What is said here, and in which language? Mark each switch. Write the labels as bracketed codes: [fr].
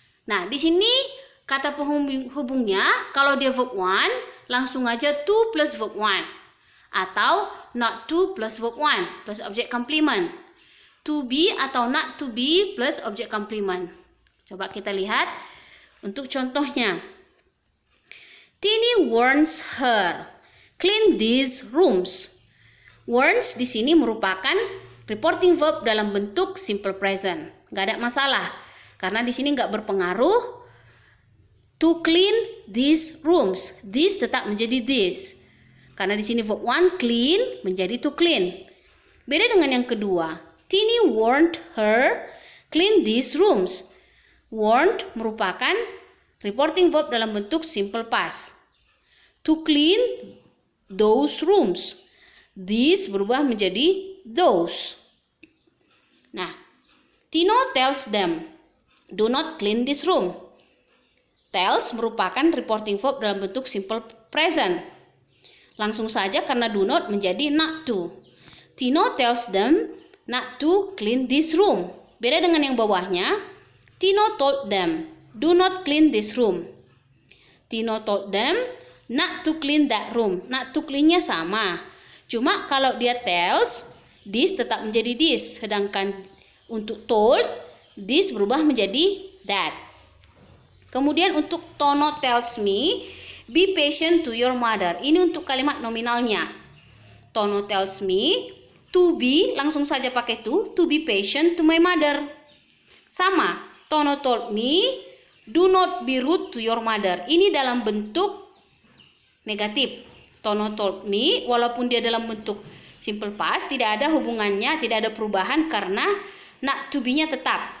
[id] Nah, di sini kata penghubungnya kalau dia verb 1 langsung aja to plus verb 1 atau not to plus verb 1 plus object complement. [en] To be atau not to be plus object complement. [id] Coba kita lihat untuk contohnya. [en] Tini warns her, clean these rooms. [id] Warns di sini merupakan reporting verb dalam bentuk simple present. Gak ada masalah karena di sini gak berpengaruh. [en] To clean these rooms. [id] This tetap menjadi this. Karena di sini verb 1 clean menjadi to clean. Beda dengan yang kedua. [en] Tini warned her, clean these rooms. Warned [id] merupakan [en] reporting verb [id] dalam bentuk [en] simple past. To clean those rooms. These [id] berubah menjadi [en] those. Nah, Tino tells them, do not clean this room. [id] Tells merupakan reporting verb dalam bentuk simple present. Langsung saja karena do not menjadi not to. [en] Tino tells them not to clean this room. [id] Beda dengan yang bawahnya. [en] Tino told them, do not clean this room. Tino told them not to clean that room. [id] Not to clean-nya sama. Cuma kalau dia tells, this tetap menjadi this. Sedangkan untuk told, this berubah menjadi that. Kemudian untuk [en] Tono tells me, be patient to your mother. [id] Ini untuk kalimat nominalnya. [en] Tono tells me, to be, [id] langsung saja pakai [en] to be patient to my mother. Sama, Tono told me, do not be rude to your mother. [id] Ini dalam bentuk negatif. [en] Tono told me, [id] walaupun dia dalam bentuk simple past, tidak ada hubungannya, tidak ada perubahan karena not to be-nya tetap.